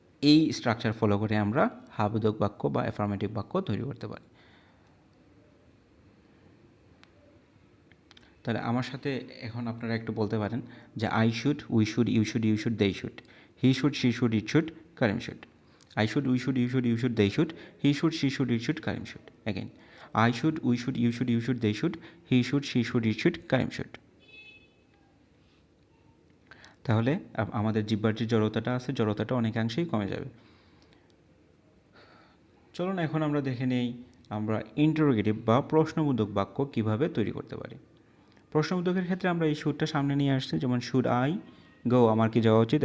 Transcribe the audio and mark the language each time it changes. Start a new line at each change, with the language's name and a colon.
Bangla: এই structure follow করে আমরা হাবোধক বাক্য বা অ্যাফার্মেটিভ বাক্য তৈরি করতে পারি। তাহলে আমার সাথে এখন আপনারা একটু বলতে পারেন যে
English: I should, we should, you should, you should, they should, he should, she should, it should, Karim should. I should, we should, you should, you should, they should, he should, she should, it should, Karim should. Again, I should, we should, you should, you should, they should, he should, she should, it should, Karim should.
Bangla: তাহলে আমাদের জিহ্বার যে জড়তাটা আছে, জড়তাটা অনেকাংশেই কমে যাবে। চলুন এখন আমরা দেখে নেই আমরা ইন্টারোগেটিভ বা প্রশ্নবোধক বাক্য কিভাবে তৈরি করতে পারি। প্রশ্নবোধকের ক্ষেত্রে আমরা এই শুডটা সামনে নিয়ে আসছি, যেমন
English: should I go,
Bangla: আমার কি যাওয়া উচিত।